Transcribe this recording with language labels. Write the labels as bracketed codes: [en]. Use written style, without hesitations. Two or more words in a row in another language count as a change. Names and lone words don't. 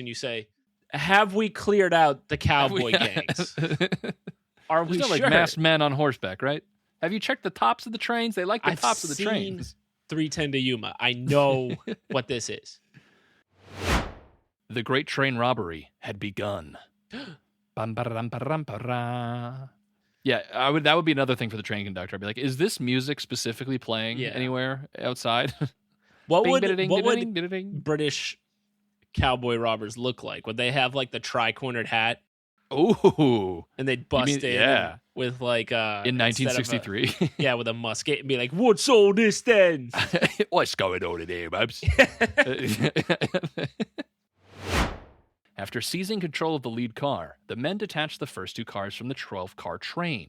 [en] You say, have we cleared out the cowboy gangs? Are we There's no sure? like masked men on horseback, right? Have you checked the tops of the trains? They like the I've tops of the seen trains. 310 to Yuma. I know what this is. The great train robbery had begun. Bam, ba-da-dum, ba-da-dum, ba-da. Yeah, that would be another thing for the train conductor. I'd be like, is this music specifically playing Yeah. anywhere outside? What Bing, would bida-ding, what would bida-ding, bida-ding. British cowboy robbers look like? Would they have like the tri-cornered hat Ooh, and they'd bust mean- in yeah. with like in instead of 1963. yeah, with a musket and be like, "What's all this then?" What's going on in here, Babs? After seizing control of the lead car, the men detached the first 2 cars from the 12-car train.